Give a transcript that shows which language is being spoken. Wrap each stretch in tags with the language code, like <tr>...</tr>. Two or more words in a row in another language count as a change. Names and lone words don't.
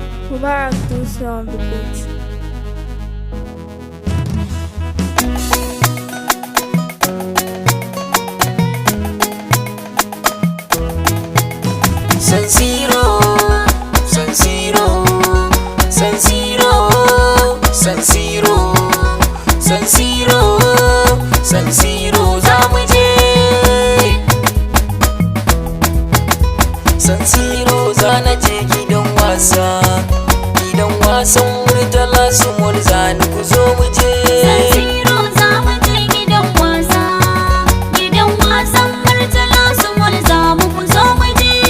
<en>Mubarak Dusa on the beat.</en> <ha>San Siro, San Siro, San Siro, San Siro, San Siro, San Siro za mu je. San Siro za na je gidan wasa, gidan wasan Murtala Small za ni ku zo mu je. San Siro za mu je gidan wasa, gidan wasan Murtala Small za mu ku zo mu je.</ha>